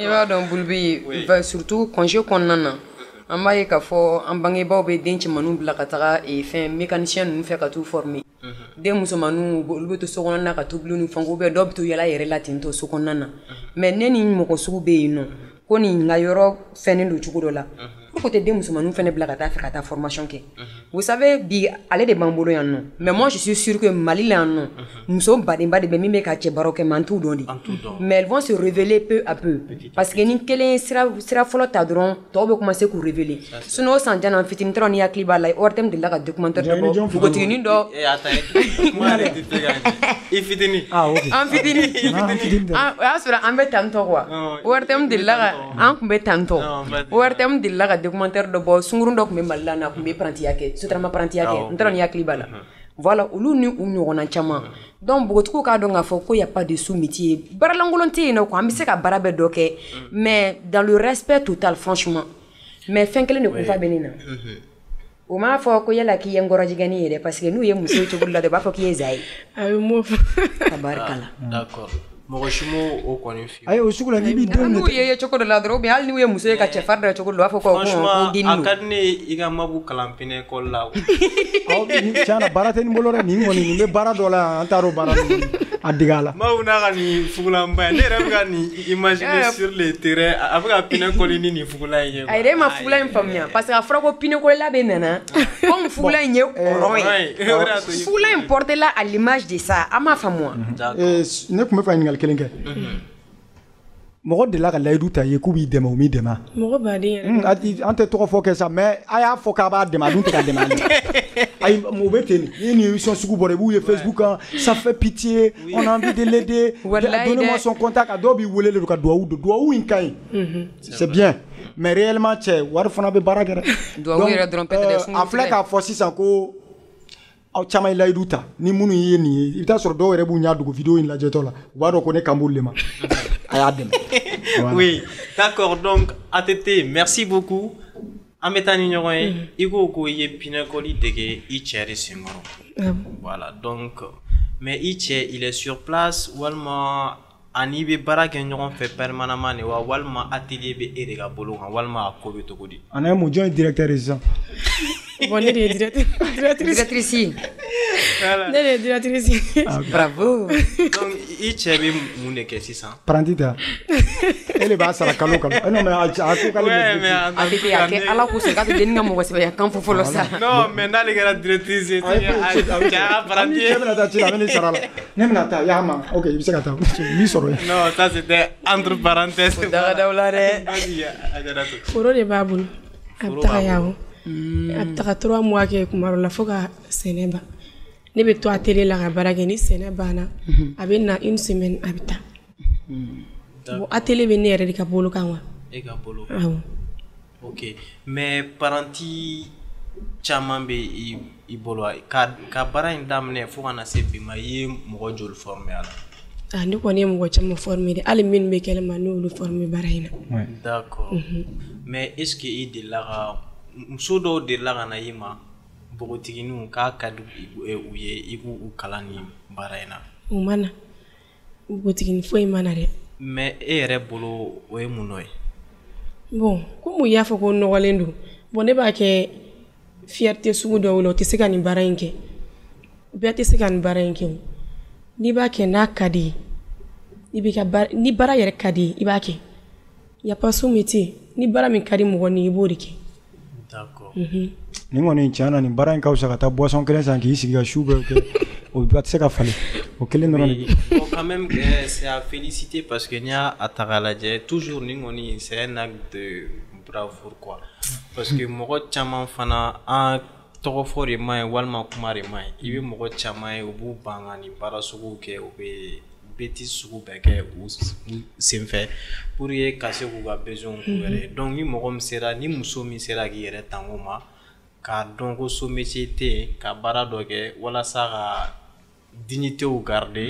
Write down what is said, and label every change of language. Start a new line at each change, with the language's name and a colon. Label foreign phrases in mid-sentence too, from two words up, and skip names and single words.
Bambara: i b'a dɔn Bouloubi
French: surtout congé
Bambara: kɔnɔna na an b'a ye k'a fɔ an bangebaaw bɛ den cɛmanninw bila ka taga fɛn mécanicien ninnu fɛ ka t'u former den musomanninw olu bɛ to sokɔnɔna na ka tobili ni fɛnw
French: ou bien
Bambara: dɔw bɛ to yala yɛrɛ la ten tɔ sokɔnɔna na mais ne ni mɔgɔ sugu bɛ yen nɔ ko nin ka yɔrɔ fɛnnen don cogo dɔ la
French: pour que
Bambara: den musomanninw fɛnɛ bila ka taa fɛ ka taa formation kɛ
French: vous savez
Bambara: bi ale de b'an bolo yan nɔ
French: mais moi je suis sûr que
Bambara: Mali la yan nɔ muso badenba de bɛ min bɛ ka cɛ baaraw kɛ mais an t'u dɔn de
French: mais elles vont se révéler peu à peu parce que
Bambara: ni kelen ye sira fɔlɔ ta dɔrɔn tɔw bɛ commencer k'u révéler sinon o san jan na fitini dɔrɔn ni hakili b'a la ORTM delila ka documentaire dɔ bɔ npogotiginin dɔ i fitini an fitini o y'a sɔrɔ an bɛ tantɔ quoi ORTM delila ka an tun bɛ tantɔ ORTM delila ka documentaire dɔ bɔ sunkurun dɔ tun bɛ Mali la na tun bɛ parantiya kɛ sotarama parantiya kɛ n t'a dɔn ni hakili b'a la voilà olu ni u ɲɔgɔnna caman donc npogotigiw k'a dɔn k'a fɔ ko
French: y a pas de sous-métier
Bambara: baaralankolon tɛ yen nɔ quoi an bɛ se ka baara bɛɛ dɔ kɛ
French: mais dans le respect total franchement mais
Bambara: fɛn kelen de kun fa bɛ ne na o m'a fɔ ko yala k'i ye n kɔrɔjigɛni ye dɛ
French: parce que
Bambara: n'u ye muso ye cogo la de u b'a fɔ k'i ye za ye a bɛ m'o fɔ tabarikala d'accord mɔgɔ si m'o o kɔni f'i ye ayi o sugu la n'i b'i denw n'u ye cogo dɔ la dɔrɔn ou bien hali n'u ye muso ye ka cɛfarin dɔ cogo dɔ u b'a fɔ ko franchement den a ka di ne ye i ka mabu kalan pinɛ école la tiɲɛ na baara tɛ nin bolo dɛ nin kɔni nin bɛ baara dɔ la an t'a dɔn baara a dege a la mabu n'a ka nin fugulanba ye ne yɛrɛ bɛ ka nin
French: imaginer sur le terrain
Bambara: a bɛ ka pinɛ kɔli ni nin fugulan in ye a yɛrɛ ma fugulan in faamuya
French: parce que
Bambara: a fɔra ko pinɛkolila bɛ nana comme fugulan in ye rond ye fugulan in porté la
French: à l'image de ça
Bambara: an m'a faamu wa ne tun bɛ fɛ ɲininkali kelen kɛ mɔgɔ delila ka layidu ta ye k'u b'i dɛmɛ u m'i dɛmɛ mɔgɔ baden yɛrɛ an tɛ tɔgɔ fɔ kɛ sa mais a y'a fɔ k'a b'a dɛmɛ a dun tɛ ka dɛmɛ ale ayi o bɛ ten ni ni émission sugu bɔra i b'u ye Facebook kan
French: ça fait pitié on a envie de l'aider donnez-moi son contact
Bambara: a dɔw b'i wele de ka duwawu don duwawu in ka ɲi
French: c'est bien mais réellement
Bambara: cɛ wari fana bɛ baara kɛ dɛ duwawu yɛrɛ dɔrɔn peut-être a filɛ k'a fɔ sisan ko aw caman ye layidu ta ni minnu ye nin ye i bɛ taa sɔrɔ dɔw yɛrɛ b'u ɲɛ dogo vidéo in lajɛtɔ la u b'a dɔn ko ne kan b'olu le ma a y'a dɛmɛ
French: oui d'accord donc ATT merci beaucoup
Bambara: an bɛ taa ni ɲɔgɔn ye i ko i ye pinɛkɔli dege i cɛ de senkɔrɔ
French: voilà donc mais
Bambara: i cɛ
French: il est sur place
Bambara: walima ani bɛ baara kɛ ɲɔgɔn fɛ permanemment de wa walima atelier bɛ e de ka bolo kan walima a ko bɛ cogo di ana ye mun jɔn ye directeur ye sisan Bon, ne de ye directrice. Ne de ye directrice. Bravo. Donc i cɛ bɛ mun de kɛ sisan. Apprenti ta. Elle b'a sara kalo kalo.
French: Non mais
Bambara: a ko k'ale
French: Ouais, mais
Bambara: A kɛ ala ko sɔn k'a tɛ denni ka mɔgɔ sɛbɛya kan fɔ fɔlɔ sa.
French: non mais
Bambara: n'ale kɛra directrice ye cɛ a apprenti ye. Ne bɛna taa ci la, a bɛ ne sara la. Ne bɛna taa y'a ma. Ok, i bɛ se ka taa. Min sɔrɔ ye.
French: non ça c'était entre parenthèses.
Bambara: Dagadaw la dɛ. Foro de b'a bolo. A bɛ taga yawo. A bɛ taga 3 mois kɛ kuma dɔ la fo ka sɛnɛ ban. Ne bɛ to atelier la ka baara kɛ ni sɛnɛ banna. A bɛ na 1 semaine a bɛ taa. Bon atelier bɛ ne yɛrɛ de ka bolo kan wa. E ka bolo. Awɔ.
French: Ok mais
Bambara: parenti caman bɛ i bolo ka baara in daminɛ fo ka na se bi ma i ye mɔgɔ joli former a la. Ne kɔni ye mɔgɔ caman former de hali minnu bɛ kɛnɛma n'olu former baara in na. D'accord.
French: Mais est-ce que
Bambara: i delila ka muso dɔw delila ka na i ma npogotigininw k'a ka di u ye i k'u kalan ni baara in na. U ma na npogotiginin foyi ma na dɛ. Mais e yɛrɛ bolo o ye mun nɔ ye. Bon komi u y'a fɔ ko nɔgɔlen don bon ne b'a kɛ fierté sugu dɔw la o tɛ se ka nin baara in kɛ bɛɛ tɛ se ka nin baara in kɛ o n'i b'a kɛ n'a ka di ye ni baara yɛrɛ ka di ye i b'a kɛ
French: y a pas sous métier
Bambara: ni baara min ka di mɔgɔ ni i b'o de kɛ. D'accord. Ni kɔni tiɲɛ na nin baara in ka fisa ka taa boisson kelen san k'i sigi ka su bɛɛ kɛ o bɛɛ tɛ se ka falen o kelen dɔrɔn de.
French: Bon quand même c'est à féliciter parce que
Bambara: n'i y'a ta k'a lajɛ
French: toujours
Bambara: ni kɔni
French: c'est un acte de bravoure quoi parce que
Bambara: mɔgɔ caman fana an tɔgɔ fɔ de ma ɲi walima kuma de ma ɲi i bɛ mɔgɔ caman ye u b'u ban ka nin baara suguw kɛ u bɛ bêtise sugu bɛɛ kɛ u senfɛ pour ka se k'u ka besoin k'u yɛrɛ donc ni mɔgɔ min sera ni muso min sera k'i yɛrɛ tango ma k'a dɔn ko so métier tɛ yen ka baara dɔ kɛ walasa ka
French: dignité ou garder.